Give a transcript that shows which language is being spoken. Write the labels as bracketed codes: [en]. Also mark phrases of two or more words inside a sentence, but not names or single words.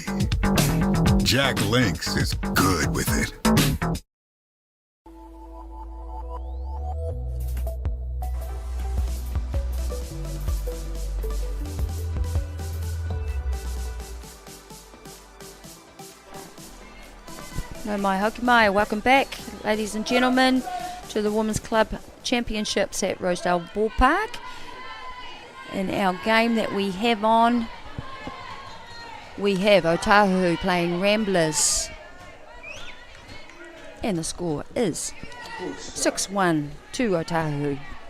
[en] Jack Links is good with it. [mi] No mai hoki mai. [en] Welcome back, ladies and gentlemen, to the Women's Club Championships at Rosedale Ballpark. In our game that we have on, we have Ōtāhuhu playing Ramblers. And the score is 6-1 to Ōtāhuhu.